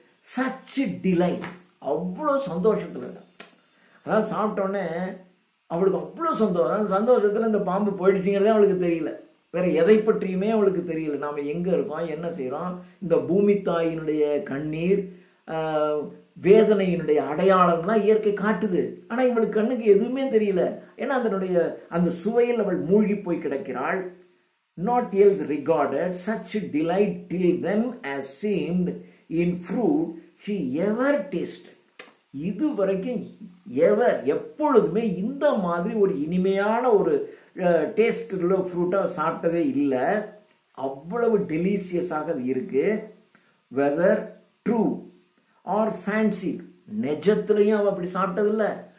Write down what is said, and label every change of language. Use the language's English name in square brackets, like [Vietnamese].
[English] such delight, [Tamil] அவ்வளோ சந்தோஷத்தில், அதாவது சாப்பிட்டோன்னே அவளுக்கு அவ்வளோ சந்தோஷம், சந்தோஷத்தில் இந்த பாம்பு போயிடுச்சுங்கிறதே அவளுக்கு தெரியல, வேற எதை பற்றியுமே அவளுக்கு தெரியல. நாம் எங்கே இருக்கோம், என்ன செய்கிறோம், இந்த பூமி தாயினுடைய கண்ணீர், வேதனையினுடைய அடையாளம்லாம் இயற்கை காட்டுது. ஆனால் இவளுக்கு கண்ணுக்கு எதுவுமே தெரியல, ஏன்னா அதனுடைய அந்த சுவையில் அவள் மூழ்கி போய் கிடக்கிறாள். [English] Not else regarded such delight till then as seemed in fruit she ever tasted. [Tamil] இது வரைக்கும் எப்பொழுதுமே இந்த மாதிரி ஒரு இனிமையான ஒரு டேஸ்ட் உள்ள ஃப்ரூட்டை சாப்பிட்டதே இல்லை. அவ்வளவு டெலிசியஸாக அது இருக்கு. [English] whether true or fancy, [Tamil] நெஜத்துலையும் அவள் அப்படி சாப்பிட்டதில்லை.